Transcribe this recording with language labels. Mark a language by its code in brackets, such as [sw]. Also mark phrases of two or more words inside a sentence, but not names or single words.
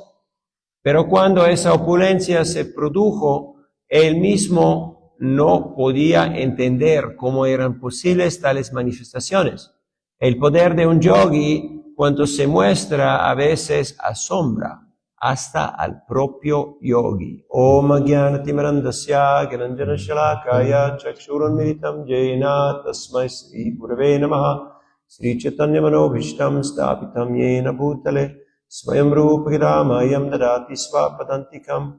[es] Pero cuando esa opulencia se produjo, él mismo no podía entender cómo eran posibles tales manifestaciones. El poder de un yogi, cuando se muestra, a veces asombra hasta al propio yogi. [sa] ॐ ज्ञानतिमिरन्दस्य ग्यानाञ्जन शलाकया चक्षुरुन्मिलितम् जेन तस्मै श्री गुरवे नमह श्री चैतन्य मनोभिष्टम् स्तपितम् येन भुतले स्वयम् रूप रमायम् ददाति स्वपदान्तिकम्.